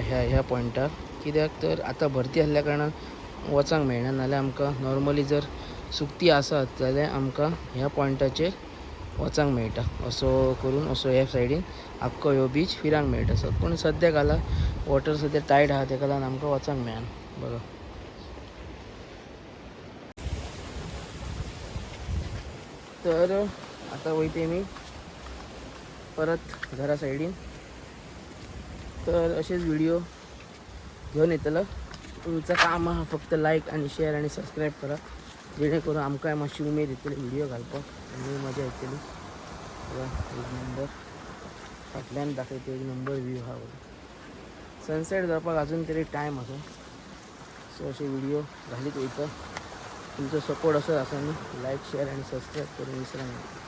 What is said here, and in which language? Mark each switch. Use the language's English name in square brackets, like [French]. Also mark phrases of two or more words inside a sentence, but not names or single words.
[Konkani] ह्या पॉइंटार कित्याक तर आता भरती आसल्या कारणान वचांक मेळना. नाल्यार आमकां नॉर्मली जर सुकती आसत जाल्यार आमकां ह्या पॉइंटाचेर वचांक मेळटा. असो करून असो ह्या सायडीन आख्खो ह्यो बीच फिरांक मेळटा. पूण सद्याक आला वॉटर सद्या टायट आहा तेका लागून आमकां वचांक मेळना. बघा तर आता वयते मी परत घरा सायडीन. [Marathi] तर असेच व्हिडिओ घेऊन येतलो. तुमचं काम हा फक्त लाईक आणि शेअर आणि सबस्क्राईब करा, जेणेकरून आमकां मातशी उमेद येतली व्हिडिओ घालपाक आणि मजा येतली. [Konkani] बघा एक नंबर फाटल्यान दाखयते, एक नंबर व्ह्यू हा. बघा सनसेट जावपाक अजून तरी टायम आसा. सो असे व्हिडिओ घालीत वयता. तुमचो सपोर्ट असो आसा न्ही, लाईक शेअर आणि सबस्क्राईब करून विसरा.